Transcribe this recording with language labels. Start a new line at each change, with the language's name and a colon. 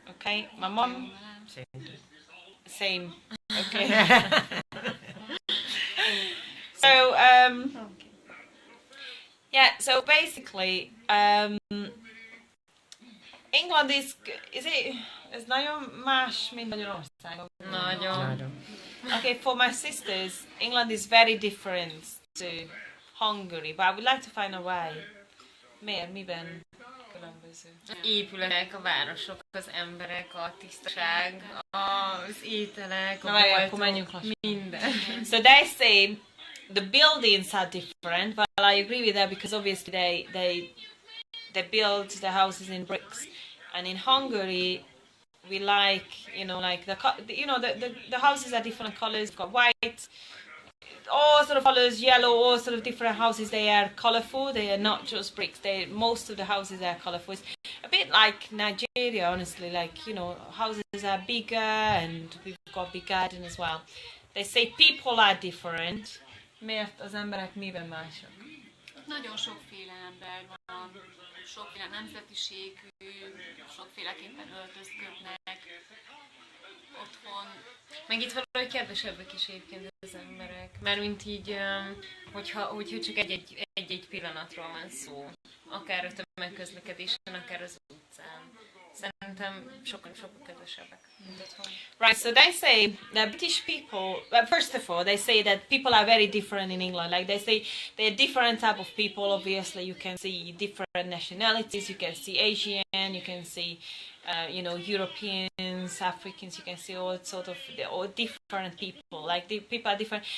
English: Okay, my mom. Same. Okay. So yeah. So basically, England is it?
Hungarian: Ez nagyon más, mint Magyarország. Nagyon.
English: Okay, for my sisters, England is very different to Hungary, but I would like to find a way.
Hungarian: Miért? Miben különböző? Épületek, a városok, az emberek, a tisztaság, az ételek, a Na, akkor menjünk minden.
English: So they say the buildings are different, but I agree with that because obviously they build the houses in bricks, and in Hungary we like, like the houses are different colors. We've got white, all sort of colors, yellow, all sort of different houses. They are colorful. They are not just bricks. Most of the houses are colorful. It's a bit like Nigeria, honestly. Like, houses are bigger and we've got big garden as well. They say people are different.
Hungarian: Miért az emberek miben mások? Nagyon sokféle ember van, sokféle nemzetiségű, sokféleképpen öltözködnek otthon. Meg itt valahogy kedvesebbek is egyébként az emberek. Mármint így, hogyha csak egy pillanatról van szó. Akár a tömegközlekedésen, akár az utcán. Szerintem sokkal kedvesebbek, mint otthon.
English: Right, so they say that British people, well, first of all, they say that people are very different in England. Like they say they're different type of people. Obviously, you can see different nationalities. You can see Asian, you can see, Europeans, Africans. You can see all different people. Like the people are different.